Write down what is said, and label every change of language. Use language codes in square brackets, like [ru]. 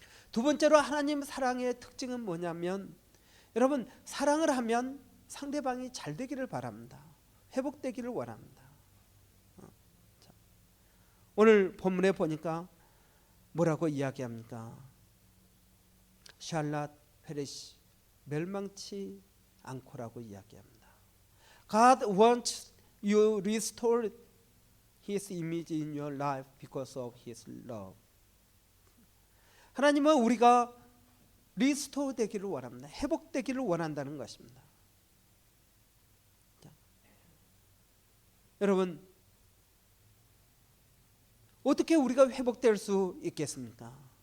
[ko] 두 번째로 하나님 사랑의 특징은 뭐냐면 여러분, 사랑을 하면 상대방이 잘 되기를 바랍니다. 회복되기를 원합니다. 오늘 본문에 보니까 뭐라고 이야기합니까? 샬랏 페리시, 멸망치 않고라고 이야기합니다. [en] God wants you restore His image in your life because of His love. [ko] 하나님은 우리가 리스토어 되기를 원합니다. 회복되기를 원한다는 것입니다. 자, 여러분, 어떻게 우리가 회복될 수 있겠습니까?